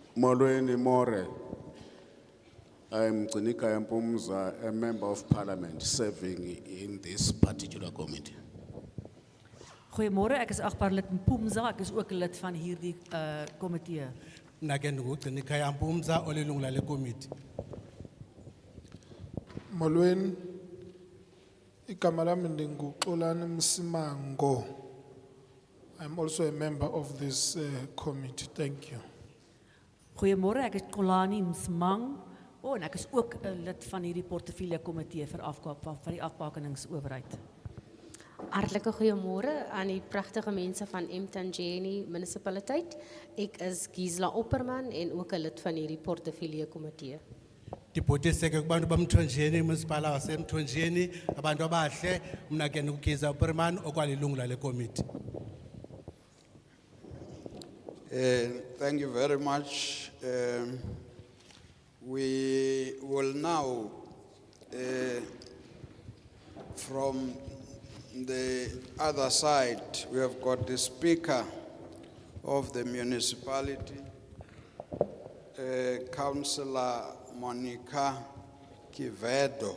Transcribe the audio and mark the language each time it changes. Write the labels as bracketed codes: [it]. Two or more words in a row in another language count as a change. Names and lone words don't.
[xh] Molweni More. [en] I'm Gcinika Mpumza, a member of parliament serving in this particular committee. [af] Goeiemôre, ek is agbare lid Mpumza, ek is ook 'n lid van hierdie komitee. [xh] Nake ndingugcinika yampumza olilungu lale committee. Molweni, igama lami ndinguXolani Msimango. [en] I'm also a member of this committee. Thank you. [af] Goeiemôre, ek is Kolani Msimang. En ek is ook 'n lid van hierdie portefeulje komitee vir die afbakeningsowerheid. Hartlike goeiemôre aan die pragtige mense van Mtanjeni munisipaliteit. Ek is Gisela Opperman en ook 'n lid van hierdie portefeulje komitee. [xh] Ndibhodiseke kubantu bamthonjeni municipal wasemthonjeni abantu abahle mna ke nguGiza Opperman okwalilungu lale committee. [en] Thank you very much. We will now, from the other side, we have got the Speaker of the municipality, Councillor Monica Kivedo.